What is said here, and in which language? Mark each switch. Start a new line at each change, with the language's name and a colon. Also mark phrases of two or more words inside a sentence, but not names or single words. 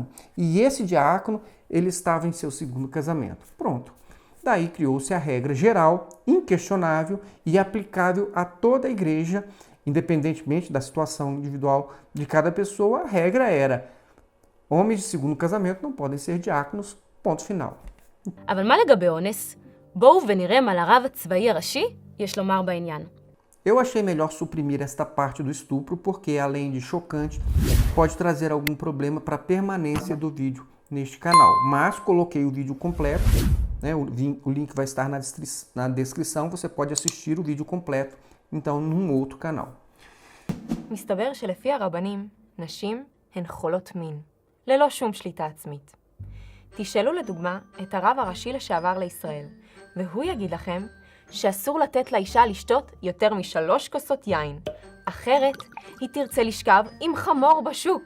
Portuguese: E esse diácono, ele estava em seu segundo casamento. Pronto. Daí criou-se a regra geral, inquestionável e aplicável a toda a igreja, independentemente da situação individual de cada pessoa. A regra era: homens de segundo casamento não podem ser diáconos, ponto final.
Hebrew: אבל מה לגבי אונס? בואו ונראה מה לרב הצבאי הראשי יש לומר בעניין.
Portuguese: Eu achei melhor suprimir esta parte do estupro porque, além de chocante, pode trazer algum problema para a permanência do vídeo neste canal. Mas coloquei o vídeo completo, o link vai estar na descrição, você pode assistir o vídeo completo, então, num outro canal.
Hebrew: מסתבר שלפי הרבנים, נשים הן חולות מין, ללא שום שליטה עצמית. תשאלו לדוגמה את הרב הראשי לשעבר לישראל, והוא יגיד לכם שאסור לתת לאישה לשתות יותר מ3 כוסות יין, אחרת היא תרצה לשכב עם חמור בשוק.